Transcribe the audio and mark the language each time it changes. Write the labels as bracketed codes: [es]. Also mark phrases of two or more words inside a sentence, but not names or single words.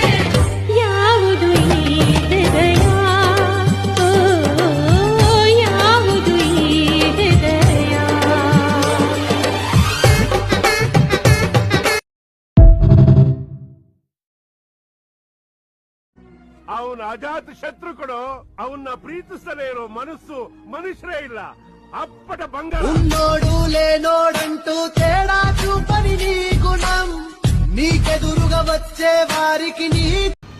[kn] ಯಾವುದು ಈ ಹೃದಯ, ಓ, ಯಾವುದು ಈ ಹೃದಯ. ಅವನ ಅಜಾತ ಶತ್ರು ಕಣೋ. ಅವನ್ನ ಪ್ರೀತಿಸಲೇ ಇರೋ ಮನಸ್ಸು ಮನುಷ್ಯರೇ ಇಲ್ಲ. [te] అప్పట బంగారం ఉన్నోడు లేనోడంటూ తేడా చూపని నీ గుణం, నీకెదురుగా వచ్చే వారికి నీ